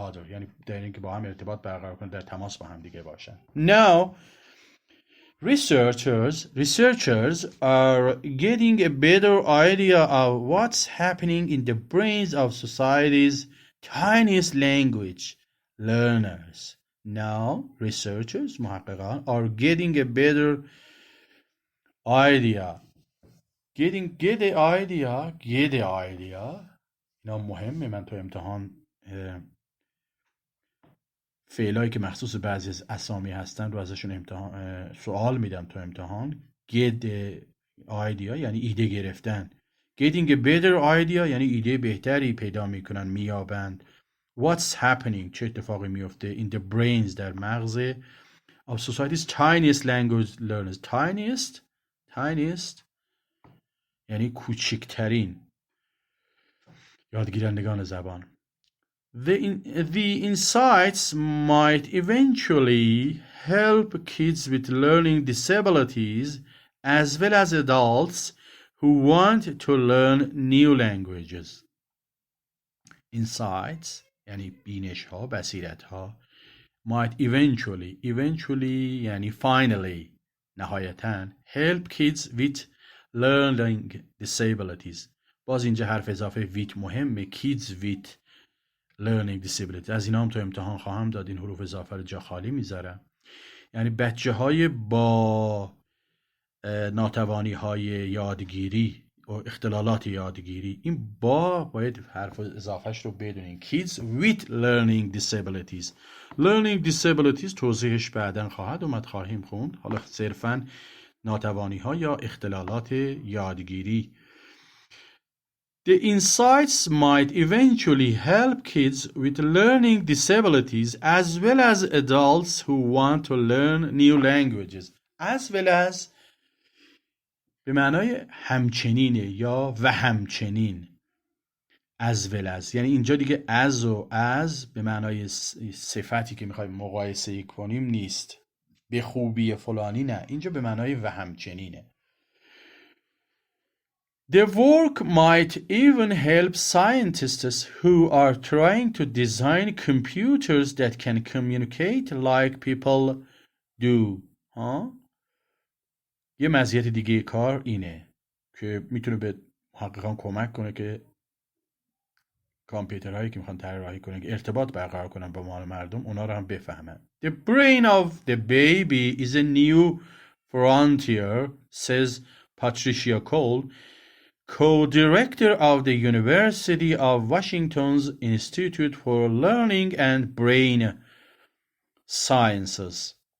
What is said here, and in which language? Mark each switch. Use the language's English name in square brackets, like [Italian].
[Persian] یعنی در اینکه با هم ارتباط برقرار کنن، در تماس با هم دیگه باشن. [English] Now, researchers are getting a better idea of what's happening in the brains of society's tiniest language learners. Now, researchers, [Persian] محققان, [English] are getting a better idea. Get the idea. [Persian] اینا مهمه. من تو امتحان فعلایی که مخصوص بعضی از اسامی هستن رو ازشون سوال میدم تو امتحان. [English] Get the idea [Persian] یعنی ایده گرفتن. [English] Getting a better idea [Persian] یعنی ایده بهتری پیدا میکنن، میابند. [English] What's happening، [Persian] چه اتفاقی میفته. [English] In the brains، [Persian] در مغز [English] of society's tiniest language learners. [Persian] Tiniest یعنی کوچکترین یادگیرندگان زبان. [English] The insights might eventually help kids with learning disabilities as well as adults who want to learn new languages. [Persian] Insights یعنی بینش ها، بصیرت ها. [English] Might eventually [Persian] یعنی [English] finally، [Persian] نهایتاً. [English] Help kids with learning disabilities. [Persian] باز اینجا حرف اضافه with مهمه. [English] Kids with learning disabilities. [Persian] از اینا هم تو امتحان خواهم داد. این حروف اضافه رو جا خالی میذارم. یعنی بچه های با ناتوانی های یادگیری و اختلالات یادگیری. این باید حرف اضافهش رو بدونین. [English] Kids with learning disabilities. Learning disabilities [Persian] توضیحش بعداً خواهیم خوند. حالا صرفاً ناتوانی ها یا اختلالات یادگیری. [English] The insights might eventually help kids with learning disabilities as well as adults who want to learn new languages. As well as [Persian] به معنای همچنینه یا و همچنین. [English] As well as [Persian] یعنی اینجا دیگه as و as به معنای صفتی که میخوایم مقایسه کنیم نیست. به خوبی فلانی نه. اینجا به معنای و همچنینه. [English] The work might even help scientists who are trying to design computers that can communicate like people do. [Persian] یه مزیت دیگه کار اینه که میتونه به محققان کمک کنه که کامپیوترهایی که میخوان طراحی کنن که ارتباط برقرار کنن با مردم، اونا رو هم بفهمن. [English] The brain of the baby is a new frontier, says Patricia Cole, co-director of the University of Washington's Institute for Learning and Brain Sciences.